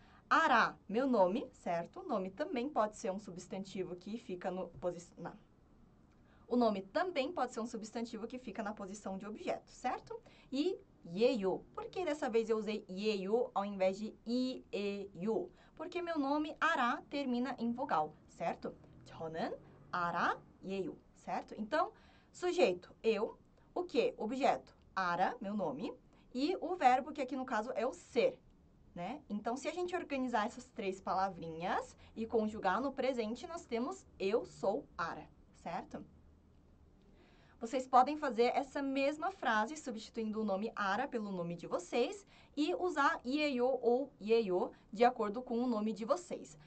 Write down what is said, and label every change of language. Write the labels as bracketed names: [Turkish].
[Portuguese] 알아, meu nome, certo? O nome também pode ser um substantivo que fica O nome também pode ser um substantivo que fica na posição de objeto, certo? E 예요. Por que dessa vez eu usei 예요 ao invés de 이에요? Porque meu nome, 알아, termina em vogal, certo? [Korean] 저는 알아예요, [Portuguese] certo? Então, sujeito, eu. O que? Objeto, 알아, meu nome. E o verbo, que aqui no caso é o ser, né? Então, se a gente organizar essas 3 palavrinhas e conjugar no presente, nós temos eu sou 알아, certo? Vocês podem fazer essa mesma frase, substituindo o nome ara pelo nome de vocês e usar ieyo ou yeyo de acordo com o nome de vocês.